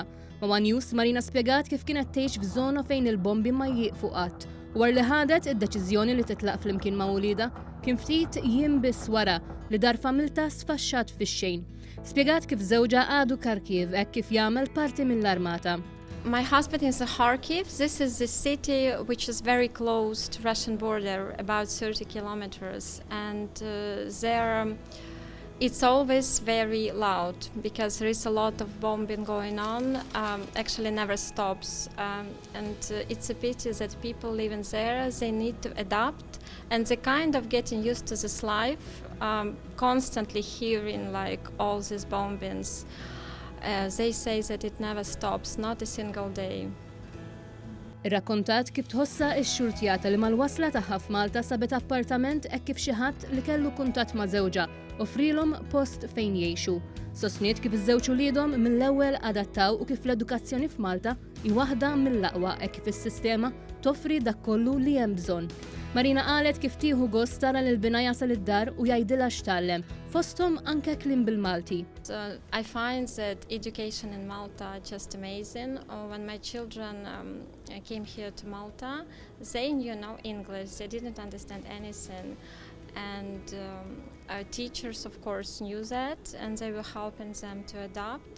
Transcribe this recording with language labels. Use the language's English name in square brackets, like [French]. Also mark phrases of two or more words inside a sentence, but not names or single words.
[Maltese] Ma' One News Marina spjegat kif kienet tgħix f'żona fejn il-bombi ma jieqfu qatt. War li ħadet id-deċiżjoni li titlaq flimkien ma' wulida kien ftit jiem biss wara li dar familta sfaxxat fix-xejn. Spjegat kif żewġa għadu Kharkiv hekk kif jagħmel parti mill-armata. [English] My husband is in Kharkiv. This is the city which is very close to Russian border, about 30 kilometers, and there it's always very loud because there is a lot of bombing going on. Actually, never stops, and it's a pity that people living there they need to adapt, and they kind of getting used to this life, constantly hearing like all these bombings. They say that it never stops, not a single day. [Maltese] Irrakkontat kif tħossa x-xurtjata li mal-wasla tagħha f'Malta sabet appartament hekk kif xi ħadd li kellu kuntatt ma' żewġa offrilhom post fejn jgħixu. Sostniet kif iż-żewġ uliedhom mill-ewwel adattaw u kif l-edukazzjoni f'Malta hi waħda mill-aqwa hekk kif is-sistema toffri dak kollu li hemm bżonn. Marina qalet kif tieħu gost tara lil bina jasal id-dar u jgħidilha x'tgħallem, fosthom anke kliem bil-Malti. [English] I find that education in Malta just amazing. When my children came here to Malta, they knew no English, they didn't understand anything. And our teachers, of course, knew that, and they were helping them to adapt.